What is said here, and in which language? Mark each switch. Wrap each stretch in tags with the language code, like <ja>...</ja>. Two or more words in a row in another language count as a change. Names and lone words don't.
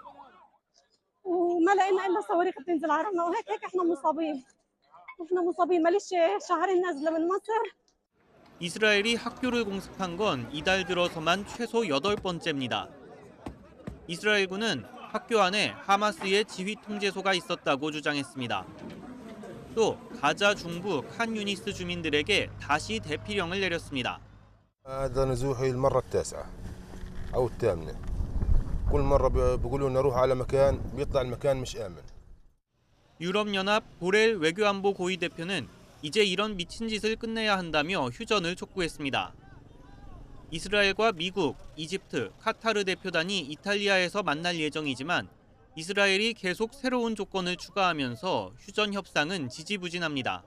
<ko>이스라엘이 학교를 공습한 건 이달 들어서만 최소 8번째입니다. 이스라엘군은 학교 안에 하마스의 지휘 통제소가 있었다고 주장했습니다. 또 가자 중부 칸 유니스 주민들에게 다시 대피령을 내렸습니다.</ko> <ar>هذا نزوحي المرة التاسعة أو الثامنة. كل مرة بيقولون نروح على مكان بيطلع المكان مش آمن.</ar> <ko>유럽연합 보렐 외교안보 고위 대표는 이제 이런 미친 짓을 끝내야 한다며 휴전을 촉구했습니다. 이스라엘과 미국, 이집트, 카타르 대표단이 이탈리아에서 만날 예정이지만 이스라엘이 계속 새로운 조건을 추가하면서 휴전 협상은 지지부진합니다.</ko>